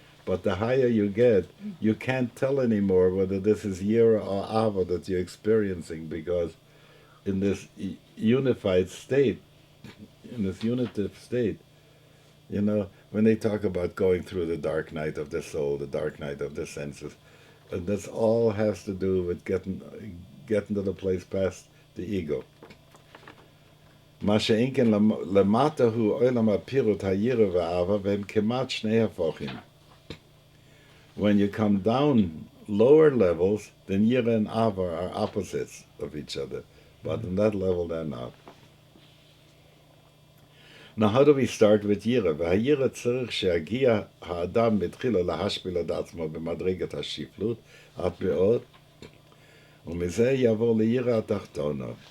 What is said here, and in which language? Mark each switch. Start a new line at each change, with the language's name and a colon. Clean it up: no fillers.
English: But the higher you get, you can't tell anymore whether this is Yira or Ava that you're experiencing, because in this unified state, in this unitive state, when they talk about going through the dark night of the soul, the dark night of the senses, and this all has to do with getting to the place past the ego.
Hebrew: מה שאין כן למטה הוא עולם הפירוט הירא והאהבה והם כמעט שני הפוכים.
English: When you come down lower levels, then yira and ava are opposites of each other. But on that level, they're not. Now, how do we start with yira?
Hebrew: והירא צריך שיגיע האדם מתחילה להשפיל את עצמו במדרגת השפלות, עד מאוד, ומזה יעבור לירא התחתונה.